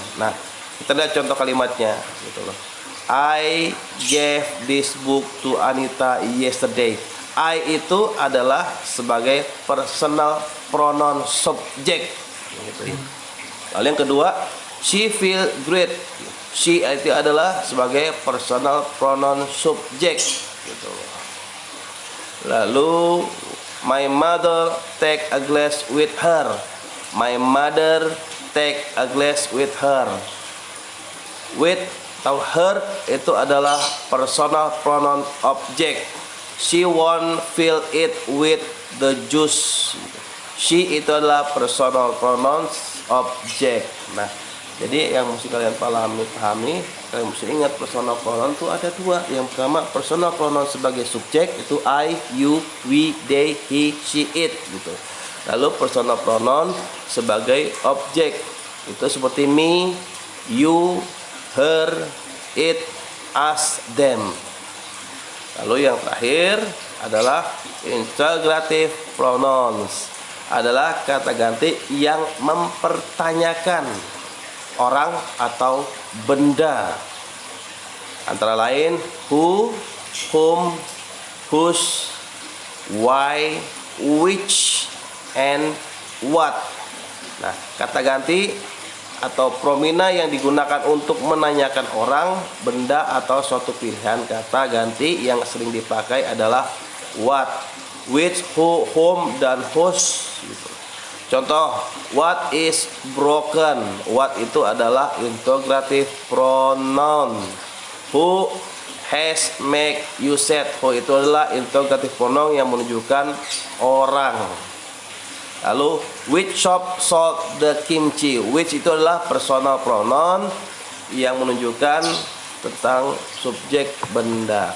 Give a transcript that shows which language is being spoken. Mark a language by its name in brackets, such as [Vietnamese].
[Indonesian] Nah, kita lihat contoh kalimatnya gitu loh. [English] I gave this book to Anita yesterday. [Indonesian] I itu adalah sebagai personal pronoun subject. Lalu yang kedua, [English] she feel great. [Indonesian] She itu adalah sebagai personal pronoun subject. Gitu. [English] Lalu my mother take a glass with her. My mother take a glass with her. [Indonesian] With atau her itu adalah personal pronoun object. [English] She won't fill it with the juice. [Indonesian] She itu adalah personal pronoun object. Nah, jadi yang mesti kalian pahami, kalian mesti ingat personal pronoun itu ada dua. Yang pertama personal pronoun sebagai subjek itu I, you, we, they, he, she, it gitu. Lalu personal pronoun sebagai objek itu seperti me, you, her, it, us, them. Lalu yang terakhir adalah interrogative pronouns, adalah kata ganti yang mempertanyakan orang atau benda. Antara lain who, whom, whose, why, which, and what. Nah, kata ganti atau promina yang digunakan untuk menanyakan orang, benda, atau suatu pilihan kata ganti yang sering dipakai adalah what, which, who, whom, dan whose gitu. Contoh, [English] what is broken. [Indonesian] What itu adalah interrogative pronoun. [English] Who has make you sad. [Indonesian] Who itu adalah interrogative pronoun yang menunjukkan orang. [English] Lalu which shop sold the kimchi. [Indonesian] Which itu adalah personal pronoun yang menunjukkan tentang subjek benda.